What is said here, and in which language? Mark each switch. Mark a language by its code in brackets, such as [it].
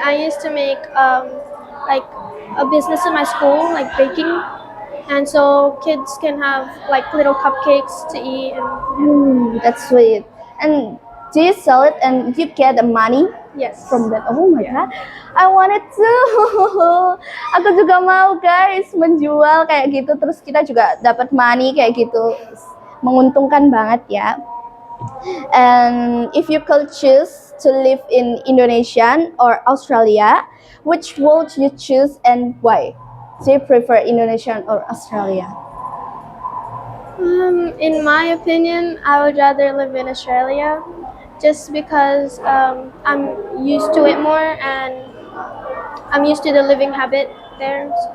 [en] I used to make like a business in my school, like baking, and so kids can have like little cupcakes to eat. And That's sweet. And do you sell it and you get the money Yes. from that. Oh my Yeah. god, I wanted to. [id] Aku juga mau guys menjual kayak gitu, terus kita juga dapat money kayak gitu, menguntungkan banget ya. [en] And if you could choose to live in Indonesia or Australia, which would you choose and why? Do you prefer Indonesia or Australia? In my opinion, I would rather live in Australia, just because I'm used to it more and I'm used to the living habit there.